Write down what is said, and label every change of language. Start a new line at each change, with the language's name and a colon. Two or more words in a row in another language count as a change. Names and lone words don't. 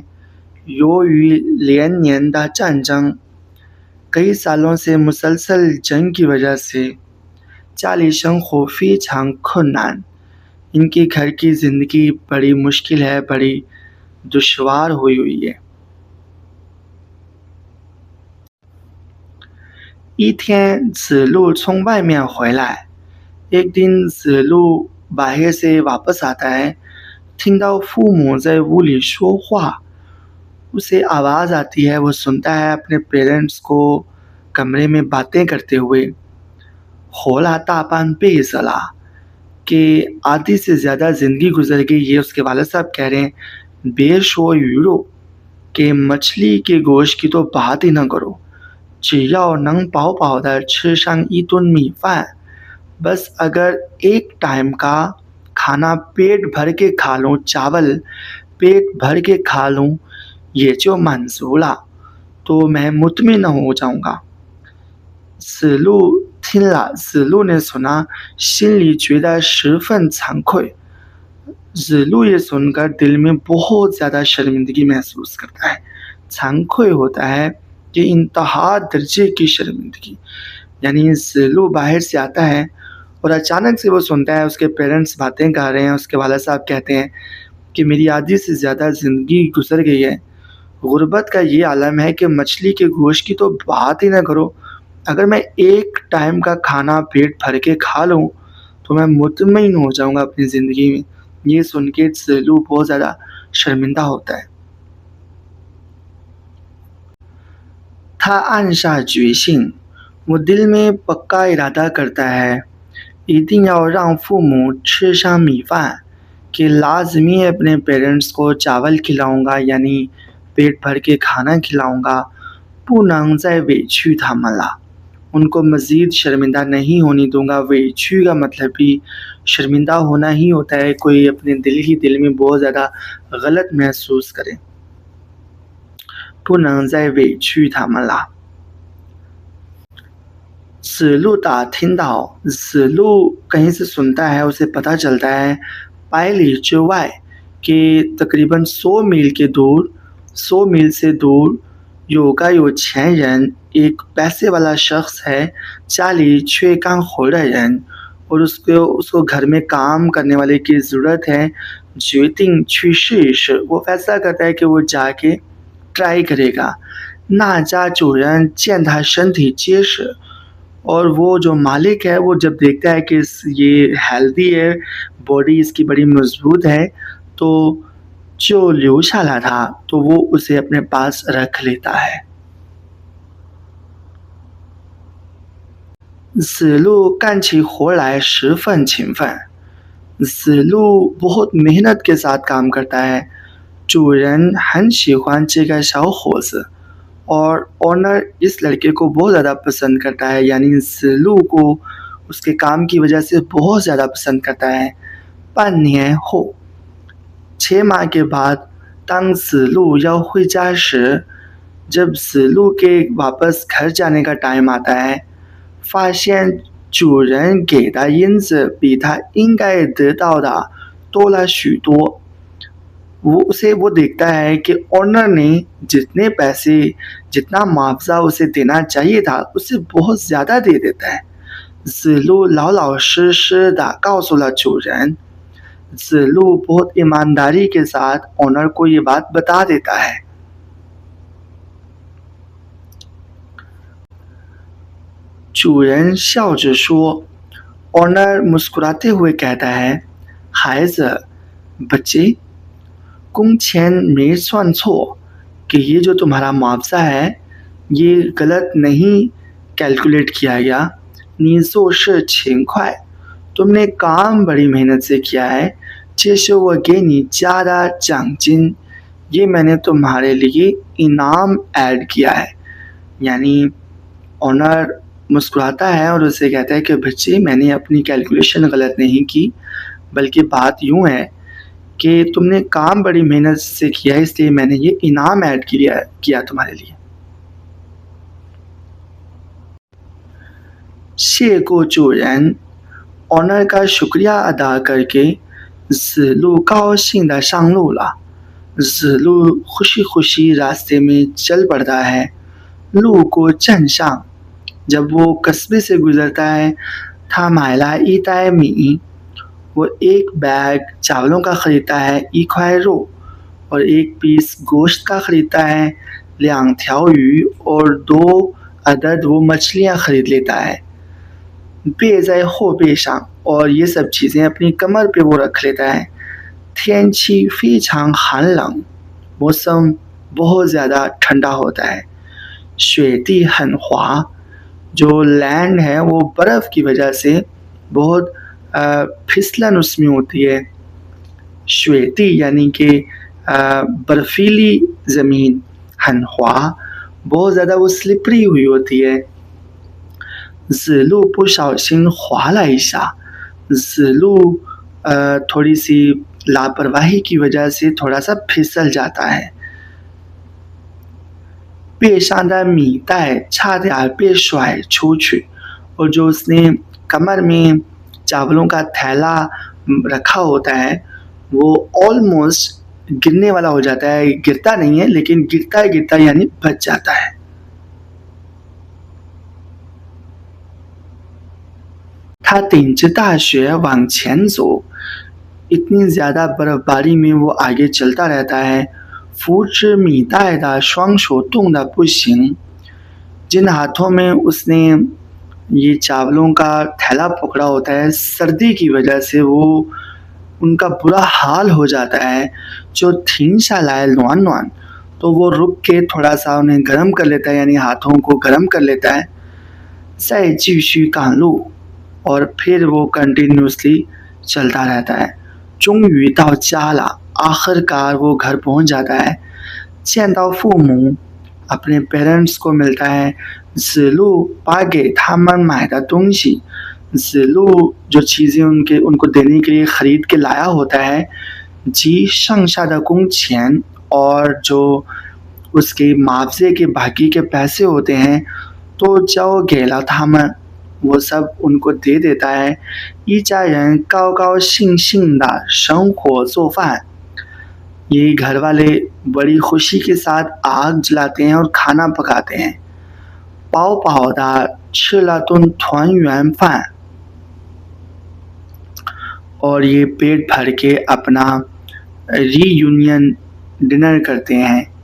Chinese: 由于连年打仗
Urdu: جنگ، کئی سالوں سے مسلسل جنگ کی وجہ سے،
Chinese: 家里生活非常困难,
Urdu: ان کی گھر کی زندگی بڑی مشکل ہے، بڑی دشوار ہوئی ہے۔
Chinese: 一天子路从外面回来，
Urdu: ایک دن زلو باہر سے واپس آتا ہے۔
Chinese: 听到父母在屋里说话，
Urdu: اسے آواز آتی ہے، وہ سنتا ہے اپنے پیرنٹس کو کمرے میں باتیں کرتے ہوئے۔
Chinese: 活了大半辈子了，
Urdu: کہ آدھی سے زیادہ زندگی گزر گئی، یہ اس کے والد صاحب کہہ رہے ہیں۔
Chinese: 别说鱼肉,
Urdu: کہ مچھلی کے گوشت کی تو بات ہی نہ کرو۔
Chinese: 只要能饱饱的吃上一顿米饭，
Urdu: بس اگر ایک ٹائم کا کھانا پیٹ بھر کے کھا لوں، چاول پیٹ بھر کے کھا لوں، یہ
Chinese: 就满足了，
Urdu: تو میں مطمئن ہو جاؤں گا.
Chinese: 子路听了，
Urdu: 子路 نے سنا，
Chinese: 心里觉得十分惭愧。
Urdu: 子路 یہ سن کر دل میں بہت زیادہ شرمندگی محسوس کرتا ہے. 惭愧 ہوتا ہے کہ انتہا درجے کی شرمندگی. یعنی زلو باہر سے آتا ہے اور اچانک سے وہ سنتا ہے اس کے پیرنٹس باتیں کر رہے ہیں. اس کے والد صاحب کہتے ہیں کہ میری آدھی سے زیادہ زندگی گزر گئی ہے. غربت کا یہ عالم ہے کہ مچھلی کے گوشت کی تو بات ہی نہ کرو، اگر میں ایک ٹائم کا کھانا پیٹ بھر کے کھا لوں تو میں مطمئن ہو جاؤں گا اپنی زندگی میں. یہ سن کے زلو بہت زیادہ شرمندہ ہوتا ہے.
Chinese: 他暗下决心，
Urdu: وہ دل میں پکا ارادہ کرتا ہے,
Chinese: 一定要让父母吃上米饭,
Urdu: کہ لازمی اپنے پیرنٹس کو چاول کھلاؤں گا، یعنی پیٹ بھر کے کھانا کھلاؤں گا.
Chinese: 不能再委屈他们了,
Urdu: ان کو مزید شرمندہ نہیں ہونے دوں گا. ویچو کا مطلب بھی شرمندہ ہونا ہی ہوتا ہے، کوئی اپنے دل میں بہت زیادہ غلط محسوس کرے.
Chinese: 不能再委屈他们了。子路打听到，
Urdu: 子路 کہیں سے سنتا ہے، اسے پتہ چلتا ہے
Chinese: 100 里之外
Urdu: کہ تقریباً 100 میل کے دور، 100 میل سے دور
Chinese: 有个有钱人,
Urdu: ایک پیسے والا شخص ہے,
Chinese: 家里缺干活的人,
Urdu: اور اس کو گھر میں کام کرنے والے کی ضرورت ہے.
Chinese: 决定去试一试,
Urdu: وہ فیصلہ کرتا ہے کہ وہ جا کے ٹرائی کرے گا.
Chinese: 那家主人见他身体结实,
Urdu: اور وہ جو مالک ہے وہ جب دیکھتا ہے کہ یہ ہیلدی ہے، باڈی اس کی بڑی مضبوط ہے، تو جو 留下来 تھا، تو وہ اسے اپنے پاس رکھ لیتا ہے.
Chinese: 子路干起活来十分勤奋。
Urdu: 子路 بہت محنت کے ساتھ کام کرتا ہے.
Chinese: 主人很喜欢这个小伙子,
Urdu: اور اونر اس لڑکے کو بہت زیادہ پسند کرتا ہے، یعنی زلو کو اس کے کام کی وجہ سے بہت زیادہ پسند کرتا ہے.
Chinese: 半年后,
Urdu: 6 ماہ کے بعد,
Chinese: 当子路要回家时,
Urdu: جب زلو کے واپس گھر جانے کا ٹائم آتا ہے,
Chinese: 发现主人给的银子比他应该得到的多了许多。
Urdu: وہ دیکھتا ہے کہ اونر نے جتنے پیسے، جتنا معاوضہ اسے دینا چاہیے تھا، اس سے بہت زیادہ دے دیتا ہے.
Chinese: 子路老老实实的告诉了主人。
Urdu: 子路 بہت ایمانداری کے ساتھ اونر کو یہ بات بتا دیتا ہے.
Chinese: 主人笑着说,
Urdu: اونر مسکراتے ہوئے کہتا ہے,
Chinese: 孩子, बच्चे, 工钱没算错,
Urdu: کہ یہ جو تمہارا معاوضہ ہے یہ غلط نہیں کیلکولیٹ کیا گیا.
Chinese: 你做事勤快,
Urdu: تم نے کام بڑی محنت سے کیا ہے.
Chinese: 这是我给你加的奖金,
Urdu: یہ میں نے تمہارے لیے انعام ایڈ کیا ہے. یعنی اونر مسکراتا ہے اور اسے کہتا ہے کہ بچے، میں نے اپنی کیلکولیشن غلط نہیں کی، بلکہ بات یوں ہے کہ تم نے کام بڑی محنت سے کیا ہے، اس لیے میں نے یہ انعام ایڈ کیا تمہارے لیے.
Chinese: 谢过主人,
Urdu: اونر کا شکریہ ادا کر کے
Chinese: 子路高兴的上路了。
Urdu: 子路 خوشی خوشی راستے میں چل پڑتا ہے.
Chinese: 路过镇上,
Urdu: جب وہ قصبے سے گزرتا ہے,
Chinese: 他买了一袋米,
Urdu: وہ ایک بیگ چاولوں کا خریدتا ہے,
Chinese: 一块肉,
Urdu: اور ایک پیس گوشت کا خریدتا ہے,
Chinese: 2 条鱼,
Urdu: اور 2 عدد وہ مچھلیاں خرید لیتا ہے.
Chinese: 背在后背上,
Urdu: اور یہ سب چیزیں اپنی کمر پہ وہ رکھ لیتا ہے.
Chinese: 天气非常寒冷,
Urdu: موسم بہت زیادہ ٹھنڈا ہوتا ہے.
Chinese: 雪地很滑,
Urdu: جو لینڈ ہے وہ برف کی وجہ سے بہت پھسلن اس میں ہوتی ہے. 雪地 یعنی کہ برفیلی زمین,
Chinese: 很滑
Urdu: بہت زیادہ وہ سلپری ہوئی ہوتی ہے.
Chinese: 子路不小心滑了一下，
Urdu: 子路 تھوڑی سی لاپرواہی کی وجہ سے تھوڑا سا پھسل جاتا ہے.
Chinese: 背上的米袋差点被甩出去，
Urdu: اور جو اس نے کمر میں چاولوں کا تھیلا رکھا ہوتا ہے وہ آلموسٹ گرنے والا ہو جاتا ہے. گرتا نہیں ہے لیکن گرتا گرتا یعنی بچ جاتا ہے.
Chinese: 他顶着大雪往前走，
Urdu: اتنی زیادہ برف باری میں وہ آگے چلتا رہتا ہے.
Chinese: 扶持米袋的双手冻得不行，
Urdu: جن ہاتھوں میں اس نے یہ چاولوں کا تھیلا پکڑا ہوتا ہے سردی کی وجہ سے وہ ان کا برا حال ہو جاتا ہے.
Chinese: 就停下来暖暖，
Urdu: تو وہ رک کے تھوڑا سا انہیں گرم کر لیتا ہے یعنی ہاتھوں کو گرم کر لیتا ہے.
Chinese: 再继续赶路，
Urdu: اور پھر وہ کنٹینیوسلی چلتا رہتا ہے.
Chinese: 终于到家了，
Urdu: آخر کار وہ گھر پہنچ جاتا ہے.
Chinese: 见到父母，
Urdu: اپنے پیرنٹس کو ملتا ہے.
Chinese: 子路把给他们买的东西，
Urdu: 子路 جو چیزیں ان کو دینے کے لیے خرید کے لایا ہوتا ہے.
Chinese: 及剩下的工钱،
Urdu: اور جو اس کے معاوضے کے باقی کے پیسے ہوتے ہیں تو
Chinese: 交给了他们，
Urdu: وہ سب ان کو دے دیتا ہے.
Chinese: 一家人高高兴兴的生火做饭，
Urdu: یہ گھر والے بڑی خوشی کے ساتھ آگ جلاتے ہیں اور کھانا پکاتے ہیں.
Chinese: 饱饱的吃了顿团圆饭，
Urdu: اور یہ پیٹ بھر کے اپنا
English: reunion dinner
Urdu: کرتے ہیں.